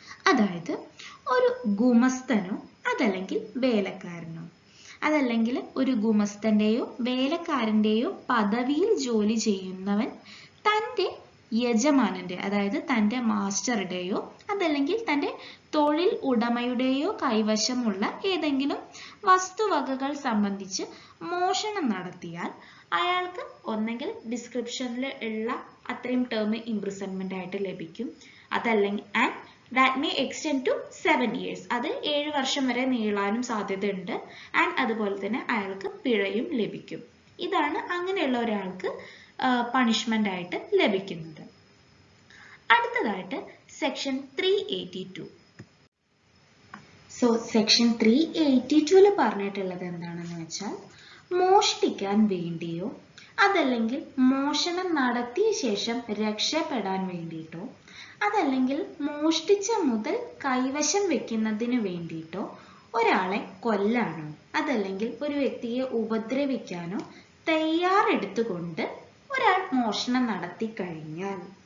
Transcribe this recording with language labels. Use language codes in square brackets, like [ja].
[ml] അതായത് ഒരു ഗുമസ്തനോ അതല്ലെങ്കിൽ വേലക്കാരനോ അതല്ലെങ്കിൽ ഒരു ഗുമസ്തന്റെയോ വേലക്കാരന്റെയോ പദവിയിൽ ജോലി ചെയ്യുന്നവൻ തൻ്റെ യജമാനന്റെ അതായത് തൻ്റെ മാസ്റ്ററുടെയോ അതല്ലെങ്കിൽ തൻ്റെ തൊഴിൽ ഉടമയുടെയോ കൈവശമുള്ള ഏതെങ്കിലും വസ്തുവകകൾ സംബന്ധിച്ച് മോഷണം നടത്തിയാൽ അയാൾക്ക് ഒന്നെങ്കിൽ ഡിസ്ക്രിപ്ഷനിൽ ഉള്ള അത്രയും ടേം ഇംപ്രിസൺമെന്റ് ആയിട്ട് ലഭിക്കും, അതല്ലെങ്കിൽ [en] that may extend to 7 years. [ml] അത് 7 വർഷം വരെ നീളാനും സാധ്യതയുണ്ട്. ആൻഡ് അതുപോലെ തന്നെ അയാൾക്ക് പിഴയും ലഭിക്കും. ഇതാണ് അങ്ങനെയുള്ള ഒരാൾക്ക് പണിഷ്മെന്റ് ആയിട്ട് ലഭിക്കുന്നത്. അടുത്തതായിട്ട് സെക്ഷൻ 382. സോ സെക്ഷൻ 382 പറഞ്ഞിട്ടുള്ളത് എന്താണെന്ന് വെച്ചാൽ, മോഷ്ടിക്കാൻ വേണ്ടിയോ അതല്ലെങ്കിൽ മോഷണം നടത്തിയ ശേഷം രക്ഷപ്പെടാൻ വേണ്ടിയിട്ടോ അതല്ലെങ്കിൽ മോഷ്ടിച്ച മുതൽ കൈവശം വെക്കുന്നതിന് വേണ്ടിയിട്ടോ ഒരാളെ കൊല്ലാനോ അതല്ലെങ്കിൽ ഒരു വ്യക്തിയെ ഉപദ്രവിക്കാനോ തയ്യാറെടുത്തുകൊണ്ട് ഒരാൾ മോഷണം നടത്തി കഴിഞ്ഞാൽ